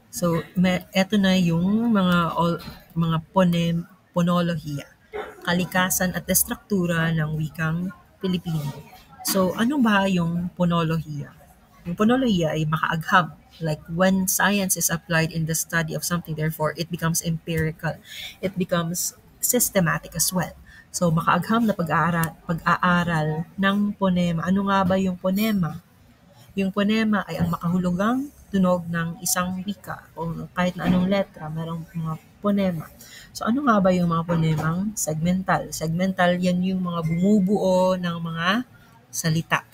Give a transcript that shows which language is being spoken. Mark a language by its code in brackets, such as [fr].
[tl] So, eto na yung mga ponolohiya, kalikasan at estruktura ng wikang Pilipino. So, ano ba yung ponolohiya? Yung ponolohiya ay makaagham. [en] Like when science is applied in the study of something, therefore it becomes empirical. It becomes systematic as well. [tl] So, makaagham na pag-aaral ng ponema. Ano nga ba yung ponema? Yung ponema ay ang makahulugang tunog ng isang wika o kahit na anong letra, merong mga ponema. So ano nga ba yung mga ponemang segmental? Segmental, yan yung mga bumubuo ng mga salita.